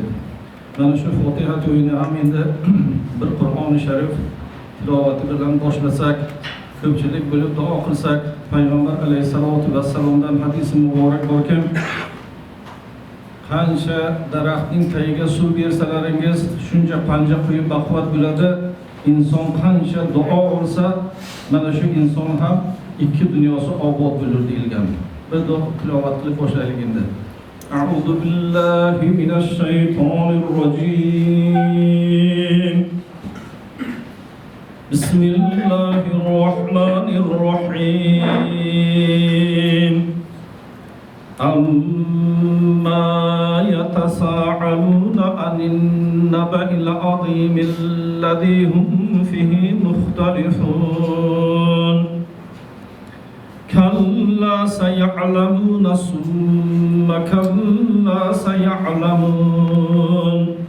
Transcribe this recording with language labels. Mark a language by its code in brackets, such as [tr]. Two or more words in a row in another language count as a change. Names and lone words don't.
[uz] Mana shu Fotiha to'yini ham endi bir Qur'oni Sharif tilovati bilan boshlasak, ko'pchilik bo'lib duo qilsak, payg'ambar [ar] عليه الصلاة والسلام [uz] hadis muborak borki, qancha daraxtning tagiga suv bersalaringiz shuncha panja qo'yib baquvvat bo'ladi. İnson qancha duo olsa, mana shu inson ham ikki dunyosi obod bo'lur deyilgan. Bir duo tilovat qilib boshlaylik endi. [ar] أعوذ بالله من الشيطان الرجيم. Bismillahirrahmanirrahim. عم يتساءلون عن النبإ العظيم الذي هم فيه مختلفون. كلا سيعلمون ثم كلا سيعلمون.